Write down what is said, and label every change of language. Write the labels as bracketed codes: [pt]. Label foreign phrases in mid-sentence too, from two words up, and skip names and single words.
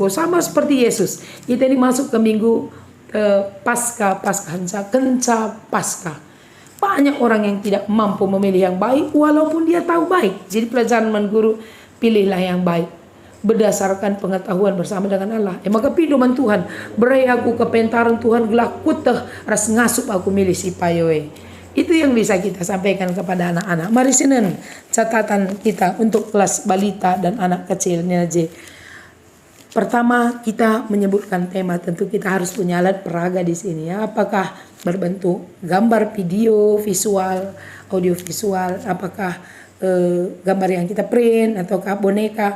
[id] Sama seperti Yesus. Kita ini masuk ke minggu Paskah, Kenca Paskah. Banyak orang yang tidak mampu memilih yang baik, walaupun dia tahu baik. Jadi pelajaran man guru, pilihlah yang baik. Berdasarkan pengetahuan bersama dengan Allah. [btx] Maka pidoman Tuhan, berai aku kepentaran Tuhan, gelak kuteh, ras ngasup aku milih si payoe. [id] Itu yang bisa kita sampaikan kepada anak-anak. Mari Senin catatan kita untuk kelas balita dan anak kecil J. Pertama kita menyebutkan tema, tentu kita harus punya alat peraga di sini ya. Apakah berbentuk gambar, video, visual, audio visual, apakah gambar yang kita print ataukah boneka.